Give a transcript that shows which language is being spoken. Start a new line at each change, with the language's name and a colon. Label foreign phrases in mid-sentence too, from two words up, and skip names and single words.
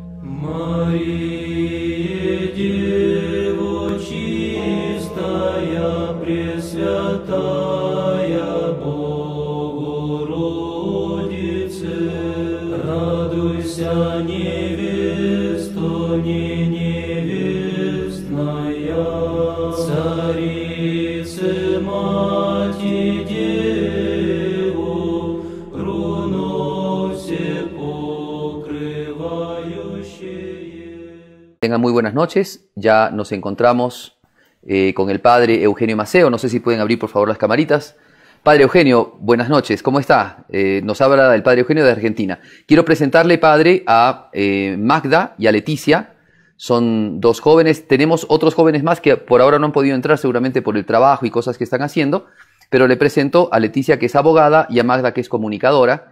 Church Slavic: Мария, Дева чистая, Пресвятая Богородице, радуйся, невесто, не невестная, Царице, Мати, Деву, руно все покрывающее.
Spanish: Tengan muy buenas noches, ya nos encontramos con el padre Eugenio Maceo, no sé si pueden abrir por favor las camaritas. Padre Eugenio, buenas noches, ¿cómo está? Nos habla el padre Eugenio de Argentina. Quiero presentarle, padre, a Magda y a Leticia, son dos jóvenes, tenemos otros jóvenes más que por ahora no han podido entrar seguramente por el trabajo y cosas que están haciendo, pero le presento a Leticia, que es abogada, y a Magda, que es comunicadora.